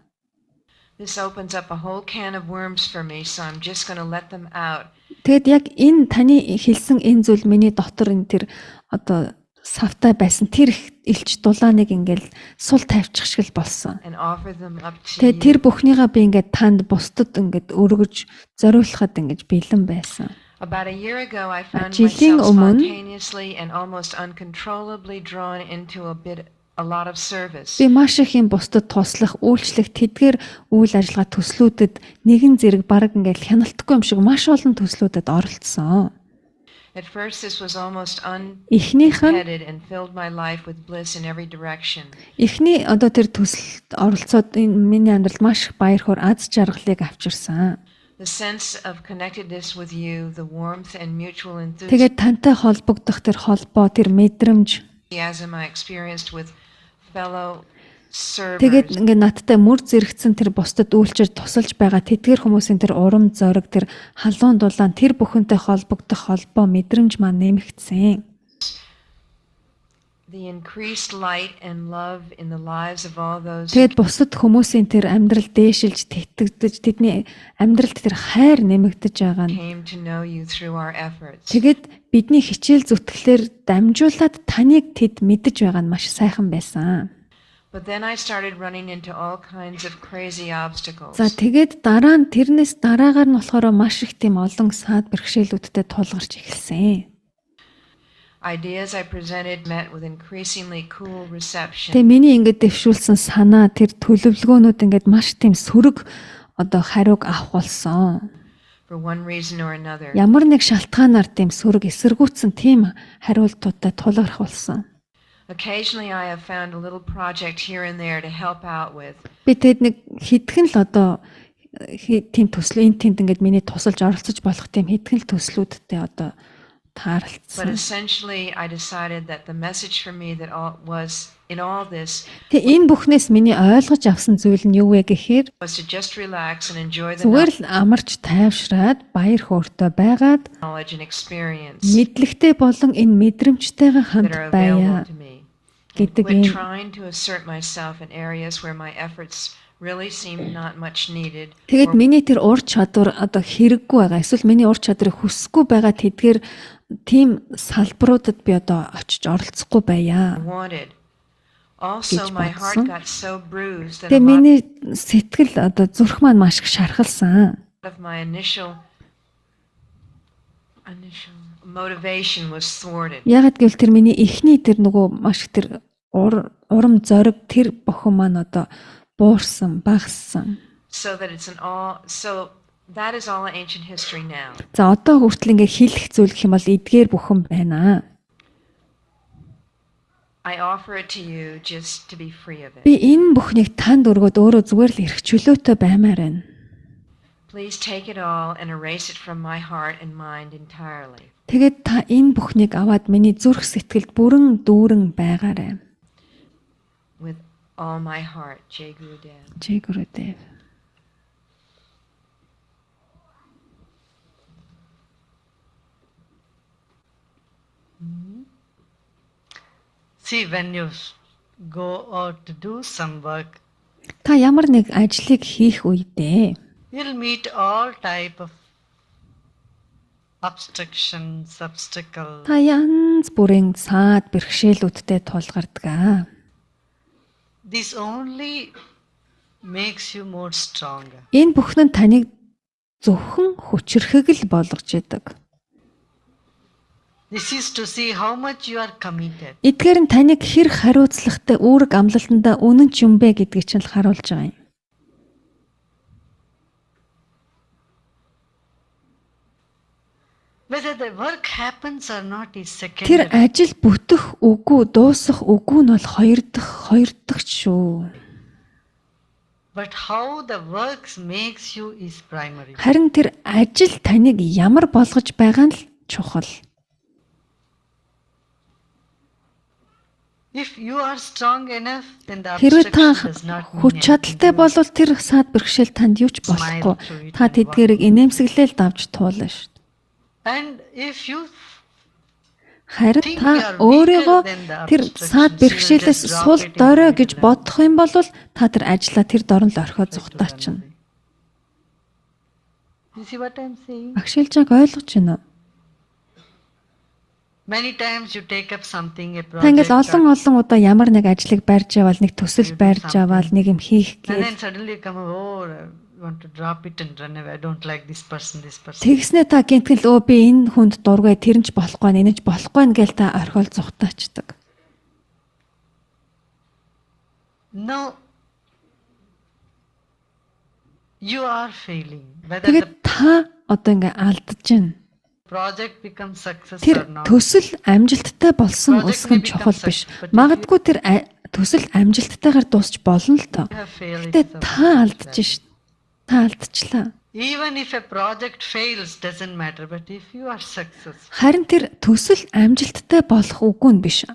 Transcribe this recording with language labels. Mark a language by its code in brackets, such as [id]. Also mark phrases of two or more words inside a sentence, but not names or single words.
[en] This opens up a whole can of worms for me, so I'm just going to let them out. [mn] Тэгэд яг энэ таны хэлсэн энэ зүйл миний дотор энэ тэр одоо савтай байсан тэр их илч дулааныг ингээл сул тавьчих шиг л болсон. [en] And offer them up to [mn] Тэгээ тэр [en] you. [mn] бүхнийгаа би ингээд танд бусдад ингээд өргөж зориулахад ингэж бэлэн байсан. [en] About a year ago, I found [mn] жилийн [en] myself [mn] өмнө [en] spontaneously and almost uncontrollably drawn into a lot of service. [mn] Би маш их юм бусдад туслах, үйлчлэх, тэдгээр үйл ажиллагаа төслүүдэд нэгэн зэрэг баг ингээд хяналтгүй юм шиг маш олон төслүүдэд оролцсон. [en] At first, this was almost [mn] Эхнийх нь [en] unheaded and filled my life with bliss in every direction. [mn] эхний одоо тэр төсөлд оролцоод энэ миний амьдралд маш их баяр хөөр аз жаргалыг авчирсан. [en] The sense of connectedness with you, the warmth and mutual [mn] Тэгээд тантай холбогдох тэр холбоо, тэр мэдрэмж [en] enthusiasm I experienced with fellow [mn] тэгээд [en] servers [mn] ингээд надтай мөр зэрэгцэн тэр бусдад үйлчээр тусалж байгаа тэдгээр хүмүүсийн тэр урам зориг, тэр халуун дулаан, тэр бүхэнтэй холбогдох холбоо мэдрэмж маань нэмэгдсэн. [en] the increased light and love in the lives of all those who [mn] Тэгээд бусад хүмүүсийн тэр амьдрал дээшилж тэтгэгдэж тэдний амьдралд тэр хайр нэмэгдэж байгаа нь [en] came to know you through our efforts. [mn] тэгээд бидний хичээл зүтгэлээр дамжуулаад таныг тэд мэдэж байгаа нь маш сайхан байсан. [en] But then I started running into all kinds of crazy obstacles. [mn] За тэгээд дараа нь тэрнээс дараагаар нь болохоор маш их тийм олон саад бэрхшээлүүдтэй тулгарч эхэлсэн. [en] Ideas I presented met with increasingly cool reception. [mn] Тэгээ миний ингээд дэвшүүлсэн санаа тэр төлөвлөгөөнүүд ингээд маш тийм сөрөг одоо хариуг авах болсон. [en] For one reason or another. [mn] Ямар нэг шалтгаанаар тийм сөрөг эсэргүүцсэн тийм хариултуудтай тулгарх болсон. [en] Occasionally I have found a little project here and there to help out with. [mn] Би тэгэд нэг хитгэн л одоо тийм төсөл энэ тэнд ингээд миний тусалж оролцож болох тийм хитгэн л төслүүдтэй одоо [en] But [mn] таарлцсан. [en] essentially I decided that the message for me that was in all this [mn] Тэгээ энэ бүхнээс миний ойлгож авсан зүйл нь юу вэ гэхээр [en] was to just relax and enjoy the [mn] зүгээр л амарч тайвшраад баяр хөөртэй байгаад [en] knowledge and experience [mn] мэдлэгтэй болон энэ мэдрэмжтэйгээ хамт [en] that are [mn] байя [en] available to me. [mn] гэдэг [en] Quit [mn] ийм [en] trying to assert myself in areas where my efforts really seem not much needed. [mn] тэгээд миний тэр ур чадвар одоо хэрэггүй байгаа. Эсвэл миний ур чадрыг хүсэхгүй байгаа тэдгээр тийм салбаруудад би одоо очиж оролцохгүй байя. [en] Wanted. Also, [mn] Гэж [en] my heart [mn] бодсон. [en] got so bruised that [mn] Тэгээ [en] a lot [mn] миний сэтгэл одоо зүрх маань маш их шархалсан. [en] of my initial motivation was thwarted. [mn] Ягаад гэвэл тэр миний эхний тэр нөгөө маш их тэр урам зориг тэр бохом маань одоо буурсан, багассан. [en] So that is all ancient history now. [mn] За одоо хүртэл ингээ хэлэх зүйл гэх юм бол эдгээр бүхэн байна. [en] I offer it to you just to be free of [mn] Би [en] it. [mn] энэ бүхнийг танд өргөд өөрөө зүгээр л эрх чөлөөтэй баймаар байна. [en] Please take it all and erase it from my heart and mind entirely. [mn] Тэгээд та энэ бүхнийг аваад миний зүрх сэтгэлд бүрэн дүүрэн байгаарай. [en] With all my heart, Jay Gurudev. Jay Gurudev. See, when you go out to do some work, [mn] Та ямар нэг ажлыг хийх үедээ [en] you'll meet all type of obstacles. [mn] та янз бүрийн саад бэрхшээлүүдтэй тулгардаг. [en] This only makes you more stronger. [mn] Энэ бүхэн нь таныг зөвхөн хүчрэхэг л болгож идэг. [en] This is to see how much you are committed. [mn] Эдгээр нь таныг хэр хариуцлагатай үүрэг амлалтандаа үнэн ч юм бэ гэдгийг чинь л харуулж байгаа юм. [en] Whether the work happens or not is [mn] Тэр [en] secondary. [mn] ажил бүтэх үгүй, дуусах үгүй нь бол хоёр дахь шүү. [en] But how the work makes you is primary. [mn] Харин тэр ажил таныг ямар болгож байгаа нь л чухал. [en] If you are strong enough, then the [mn] Хэрвээ та [en] obstruction does not mean [mn] хүч [en] anything [mn] чадалтай [en] to you. [mn] бол тэр саад бэрхшээл танд юу ч болохгүй. Та тэдгээрийг инээмсэглээл давж туулна шүү дээ. [en] And if you [mn] Харин [en] think [mn] та [en] you are [mn] өөрийгөө [en] weaker than the [mn] тэр саад [en] obstruction, [mn] бэрхшээлээс [en] you will just [mn] сул [en] drop it in [mn] дорой [en] the [mn] гэж [en] middle. [mn] бодох юм бол та тэр ажлаа тэр дорн л орхиод [en] Try to [mn] зугатаачна. [en] run away. You see what I'm saying? [mn] Багшилжааг ойлгож байна уу? [en] Many times you take up something, a [mn] Та ингээл [en] project, [mn] олон удаа ямар нэг ажлыг барьж аваад нэг төсөл барьж аваад нэг юм хийх [en] and [mn] гээл [en] then suddenly you come, oh, I want to drop it and run away. I don't like this person, this person. [mn] тэгснэ та гинтгэл өө би энэ хүнд дургүй тэр нь ч болохгүй энэ ч болохгүй гээл та орхиол зугатаачдаг. [en] No. You are failing. Whether the [mn] Тэгээд та одоо ингээ алдаж байна. [en] project becomes success or [mn] Тэр [en] not. [mn] төсөл амжилттай болсон [en] Project [mn] үсгэн [en] may become [mn] чухал биш. [en] success, but if [mn] Магадгүй тэр төсөл амжилттайгаар дуусч болно л доо. [en] You have failed. [mn] Гэтэ [en] It is [mn] та [en] about [mn] алдаж [en] that. [mn] шít. Та алдчихлаа. [en] Even if a project fails, doesn't matter. But if you are successful, [mn] Харин тэр төсөл амжилттай болох үгүй нь биш.